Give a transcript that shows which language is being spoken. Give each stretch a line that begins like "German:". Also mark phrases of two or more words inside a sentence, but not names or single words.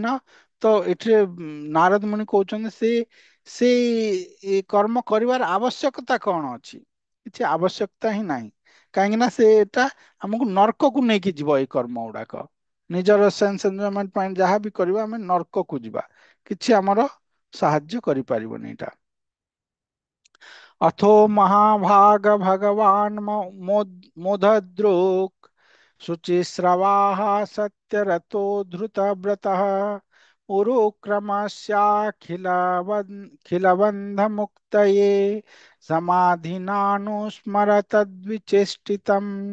Odia: ତ ଏଠିରେ ନାରଦ ମୁନି କହୁଛନ୍ତି ସେ ସେଇ କର୍ମ କରିବାର ଆବଶ୍ୟକତା କଣ ଅଛି? କିଛି ଆବଶ୍ୟକତା ହିଁ ନାହିଁ। କାହିଁକି ନା ସେଟା ଆମକୁ ନର୍କକୁ ନେଇକି ଯିବ ଏଇ କର୍ମ ଗୁଡାକ। ନିଜର
English: sense enjoyment
Odia: ପାଇଁ ଯାହା ବି କରିବା, ଆମେ ନର୍କକୁ ଯିବା, କିଛି ଆମର ସାହାଯ୍ୟ କରିପାରିବନି ଏଇଟା।
Sanskrit: अथो महाभाग भगवान मोधद्रुक् शुचिस्रवाः सत्यरतो धृतव्रतः उरुक्रमस्याखिलबन्धमुक्तये समाधिनानुस्मर तद्विचेष्टितम्।